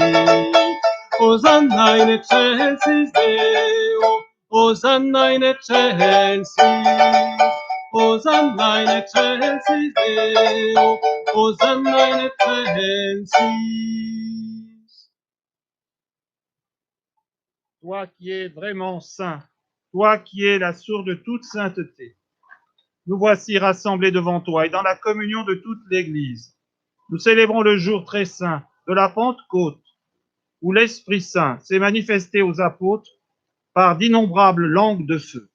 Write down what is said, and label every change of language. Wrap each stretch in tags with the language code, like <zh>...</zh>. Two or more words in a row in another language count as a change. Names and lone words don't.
<la>Hosanna in excelsis Deo, Hosanna in excelsis. Hosanna in excelsis Deo, Hosanna in excelsis.</la> <fr>Toi qui es vraiment saint, toi qui es la source de toute sainteté, nous voici rassemblés devant toi et dans la communion de toute l'Église. Nous célébrons le jour très saint de la Pentecôte, où l'Esprit Saint s'est manifesté aux apôtres par d'innombrables langues de feu.</fr>